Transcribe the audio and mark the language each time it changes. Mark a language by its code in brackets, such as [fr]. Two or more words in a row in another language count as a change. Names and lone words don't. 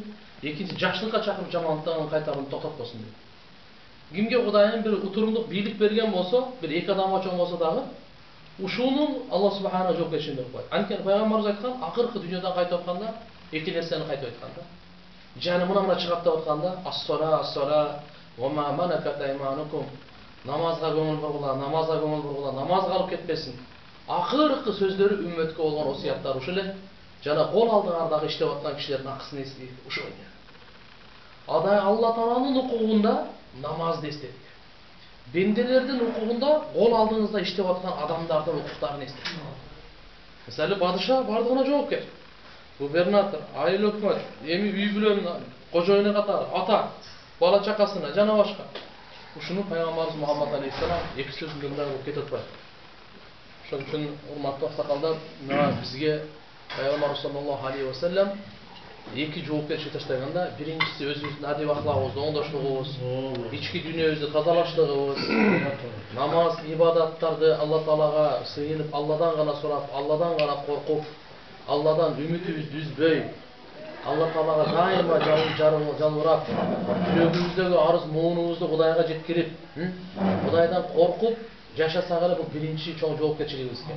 [ky] Экинчи, жакшылыкка чакырып жамандыктан кайтаруун токтоткосун деди. Кимге Кудайым бир утурумдук бийлик берген болсо, бир эки адамга чоң болсо дагы, ушунун [ar] الله سبحانه [ky] жоопкерчилигин берип коет. Анткени пайгамбарыбыз айткан, акыркы дүйнөдөн кайтып атканда эки нерсени кайтып айткан да. Жаны мына чыгат деп атканда, [ar] الصلاة وما ملكت أيمانكم. [ky] Намазга көңүл бургула, намазга көңүл бургула, намазга алып кетпесин. Акыркы сөздөрү үммөткө болгон осуяттар ушул эле. Жана кол алдыңардагы иштеп аткан кишилердин акысын эстейт, ушул эле. Адай Алла Тааланын укугунда намазды эстетик. Бенделердин укугунда кол алдыңызда иштеп аткан адамдардын укуктарын эстетик. Мисалы падыша бардыгына жоопкер. Губернатор, айыл өкмөт, эми үй бүлөнүн кожоюну катары, ата, бала чакасына жана башка. Ушуну пайгамбарыбыз Мухаммад алейхиссалам эки сөзүндө мындай болуп кетип атпайбы? Ошон үчүн урматтуу аксакалдар, мына бизге Пайгамбарыбыз [ar] صلى الله عليه وسلم [ky] эки жоопкерчилик таштаганда, биринчиси өзүбүздүн адеп аклагыбызды оңдоштугубуз, ички дүйнөбүздү тазалаштыгыбыз, намаз, ибадаттарды Алла Таалага сыйынып, Алладан гана сурап, Алладан гана коркуп, Алладан үмүтүбүздү үзбөй, Алла Таалага дайыма жалбырап, жүрөгүбүздөгү арыз муунубузду Кудайга жеткирип, Кудайдан коркуп жашасак эле бул биринчи чоң жоопкерчилигибиз экен.